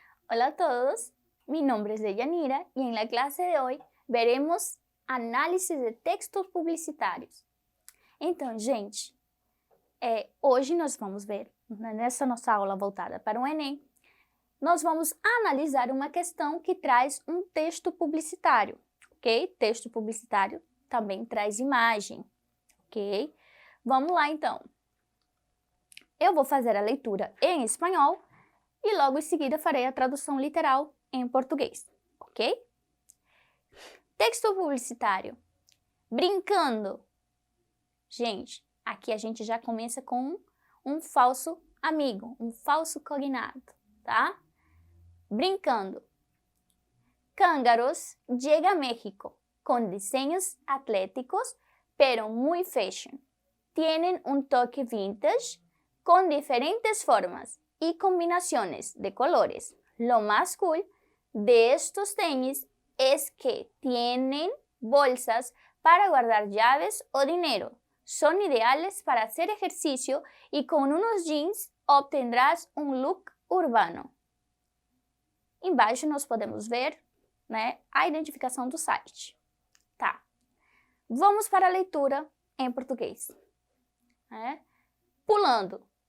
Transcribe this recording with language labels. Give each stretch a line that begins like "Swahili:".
Spanish: Hola a todos, mi nombre es Deyanira y en la clase de hoy veremos
Portuguese: análise de textos publicitários. Então, gente, hoje nós vamos ver, nessa nossa aula voltada para o Enem, nós vamos analisar uma questão que traz um texto publicitário, ok? Texto publicitário também traz imagem, ok? Vamos lá, então. Eu vou fazer a leitura em espanhol e logo em seguida farei a tradução literal em português, ok? Texto publicitário. Brincando. Gente, aqui a gente já começa com um falso amigo, um falso cognato, tá?
Spanish: Brincando. Cángaros llega a México con diseños atléticos, pero muy fashion. Tienen un toque vintage con diferentes formas y combinaciones de colores. Lo más cool de estos tenis es que tienen bolsas para guardar llaves o dinero. Son ideales para hacer ejercicio y con unos jeans obtendrás un look urbano.
Portuguese: Embaixo nós podemos ver, né, a identificação do site. Tá. Vamos para a leitura em português. Pulando.